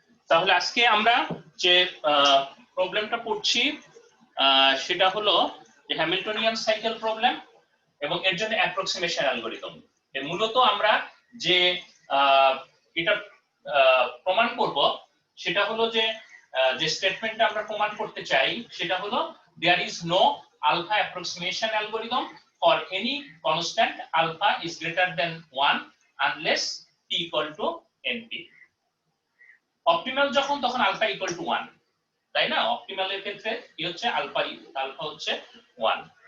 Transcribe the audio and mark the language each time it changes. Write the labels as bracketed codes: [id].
[bn] তাহলে আজকে আমরা যে প্রবলেমটা পড়ছি সেটা হলো যে হ্যামিল্টনিয়ান সাইকেল প্রবলেম এবং এর জন্য অ্যাপ্রক্সিমেশন অ্যালগরিদম। মূলত আমরা যে এটা প্রমাণ করব সেটা হলো [en] যে স্টেটমেন্টটা আমরা প্রমাণ করতে চাই সেটা হলো there is no alpha approximation algorithm for any constant alpha is greater than 1 unless p equal to np। [bn] Optimal যখন তখন আলফা ইকুয়াল টু 1, তাই না? অপটিমালের ক্ষেত্রে কি হচ্ছে আলফা হচ্ছে 1।